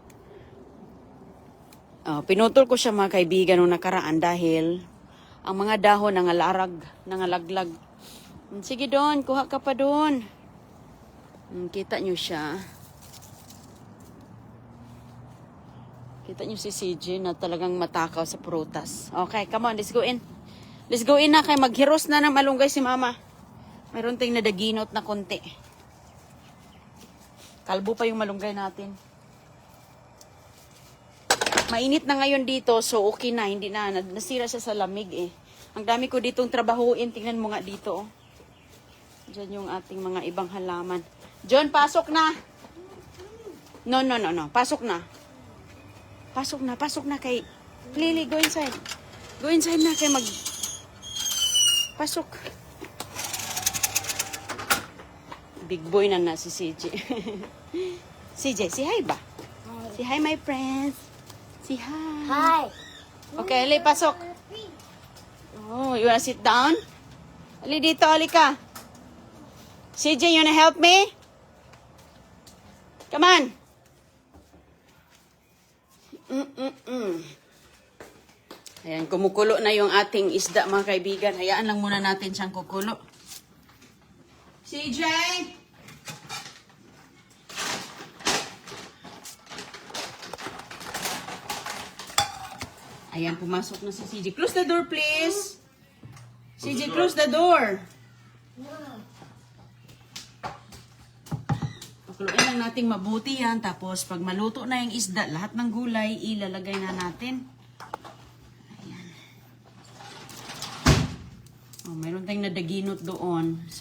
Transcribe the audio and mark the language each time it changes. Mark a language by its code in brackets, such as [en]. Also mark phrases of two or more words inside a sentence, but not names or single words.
[tl] Pinutol ko siya mga kaibigan nung nakaraan dahil ang mga dahon nangalaglag. Sige Don, kuha ka pa doon. Kita nyo siya. Kita nyo si CJ na talagang matakaw sa prutas. [en] Okay, come on, let's go in. Let's go in na [hil] kay maghiros na ng malunggay si Mama. [tl] Mayroon ting nadaginot na konti. Kalbo pa yung malunggay natin. Mainit na ngayon dito, so okay na. Hindi na, nasira siya sa lamig eh. Ang dami ko ditong trabahuin. Tingnan mo nga dito. Oh. Diyan yung ating mga ibang halaman. John, pasok na. No. Pasok na. Pasok na kay... Lily, [en] go inside. Go inside na kay mag... Pasok. Big boy [tl] na si CJ. CJ, [en] say hi ba? Hi. Say hi, my friends. Say hi. Hi. Okay, Ali, pasok. Oh, you wanna sit down? [tl] Ali dito, Ali ka. CJ, [en] you wanna help me? Come on. [tl] Ayan, kumukulo na yung ating isda, mga kaibigan. Hayaan lang muna natin siyang kukulo. CJ! Ayan, pumasok na si CJ. [en] Close the door, please. CJ, close the door. [tl] Pakuluin lang natin mabuti yan. Tapos, pag maluto na yung isda, lahat ng gulay, ilalagay na natin. Ayan. Oh, mayroon tayong nadaginot doon.